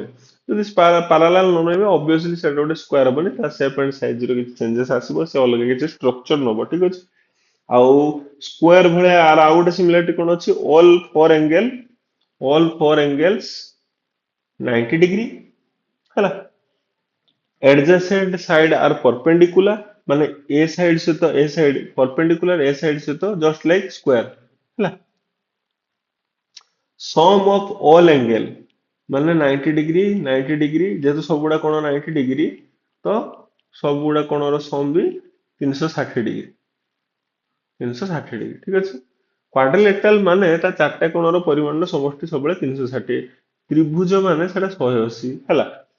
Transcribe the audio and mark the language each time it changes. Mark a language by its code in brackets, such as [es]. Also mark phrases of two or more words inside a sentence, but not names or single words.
[or] ଯଦି ପାରାଲାଲ ନ ରହିବେ ଅବଭିୟସଲି ସେଟା ଗୋଟେ ସ୍କୋୟାର ହବନି, ତା [en] shape and size [or] ର କିଛି ଚେଞ୍ଜେସ ଆସିବ, ସେ ଅଲଗା କିଛି ଷ୍ଟ୍ରକ୍ଚର ନବ, ଠିକ ଅଛି। ଆଉ ସ୍କୋୟାର ଭଳିଆ ଆଉ ଗୋଟେ ସିମିଲାରିଟି କଣ ଅଛି, [en] all four angles [or] 90 ଡିଗ୍ରୀ ହେଲା। [en] adjacent side are perpendicular, [or] ମାନେ ଏ ସାଇଡ ସହିତ ଏ ସାଇଡ perpendicular, ଏ ସାଇଡ ସହିତ [en] just like square [or] ହେଲା। [en] sum of all angle [or] ମାନେ 90 ଡିଗ୍ରୀ 90 ଡିଗ୍ରୀ, ଯେହେତୁ ସବୁଗୁଡା କଣ 90 ଡିଗ୍ରୀ, ତ ସବୁଗୁଡା କୋଣର ସମ ବି 360 ଡିଗ୍ରୀ, 360 ଡିଗ୍ରୀ, ଠିକ ଅଛି। କ୍ୱାଡ୍ରିଲେଟରାଲ ମାନେ ତା ଚାରିଟା କୋଣର ପରିମାଣର ସମଷ୍ଟି ସବୁବେଳେ 360, ତ୍ରିଭୁଜ ମାନେ ସେଟା 180 ହେଲା।